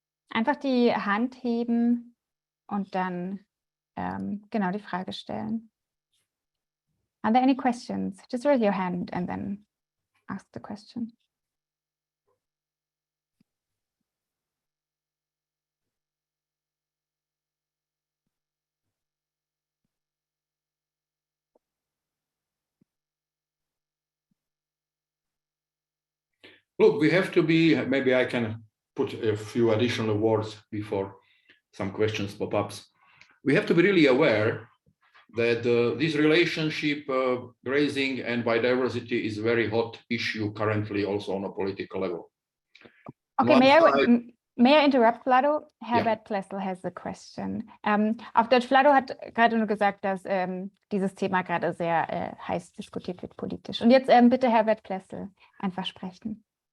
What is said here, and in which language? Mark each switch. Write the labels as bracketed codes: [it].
[de] Einfach die Hand heben und dann genau die Frage stellen. [en] Are there any questions? Just raise your hand and then ask the question. Look, we have to be, maybe I can put a few additional words before some questions pop up. We have to be really aware that this relationship, grazing and biodiversity, is a very hot issue currently also on a political level. Okay, may I interrupt, Vlado? Herbert Plessel has a question. [de] Auf Deutsch, Vlado hat gerade nur gesagt, dass dieses Thema gerade sehr heiß diskutiert wird politisch. Und jetzt bitte Herbert Plessel einfach sprechen.